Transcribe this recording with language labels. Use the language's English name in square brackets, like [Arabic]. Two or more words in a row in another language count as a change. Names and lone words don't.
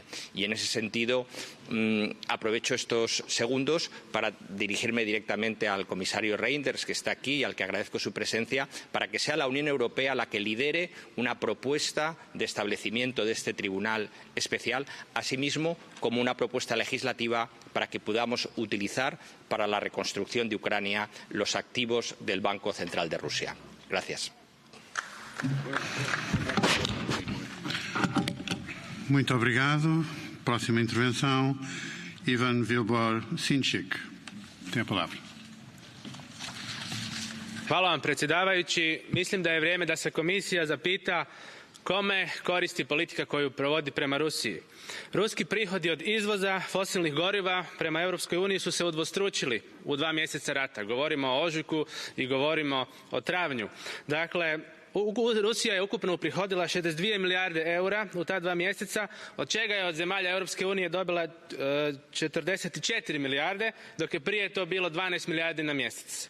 [Spanish] Y en ese sentido, aprovecho estos segundos para dirigirme directamente al comisario Reinders, que está aquí y al que agradezco su presencia, para que sea la Unión Europea la que lidere una propuesta de establecimiento de este tribunal especial, asimismo como una propuesta legislativa para que podamos utilizar para la reconstrucción de Ucrania los activos del Banco Central de Rusia. Gracias. [Portuguese] Muito obrigado. Próxima intervenção, Ivan Vilbor-Sinčić. Tem a palavra. [Croatian] Hvala vam, predsjedavajući. Mislim da je vrijeme da se komisija zapita kome koristi politika koju provodi prema Rusiji. Ruski prihodi od izvoza fosilnih goriva prema Europskoj uniji su se udvostručili u 2 mjeseca rata. Govorimo o ožujku i govorimo o travnju. Dakle, Rusija je ukupno uprihodila 62 milijarde eura u ta 2 mjeseca, od čega je od zemalja Europske unije dobila 44 milijarde, dok je prije to bilo 12 milijardi na mjesec.